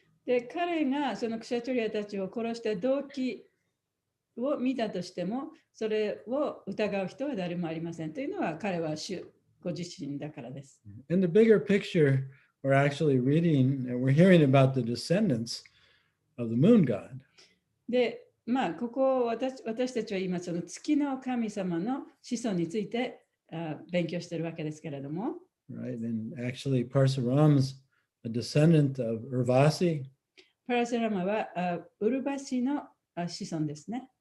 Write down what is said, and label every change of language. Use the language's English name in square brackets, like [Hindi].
[Japanese] で、彼がそのクシャトリアたちを殺した動機を見たとしても、それを疑う人は誰もありません。というのは彼は主ご自身だからです。 [English] In the bigger picture, we're actually reading and we're hearing about the descendants of the moon god. [Japanese] で、まあ、ここ私たちは今その月の神様の子孫について勉強しているわけですけれども。 [English] Right, and actually Parsuram's a descendant of Urvasi. [Japanese] パラシュラマはウルバシの子孫ですね。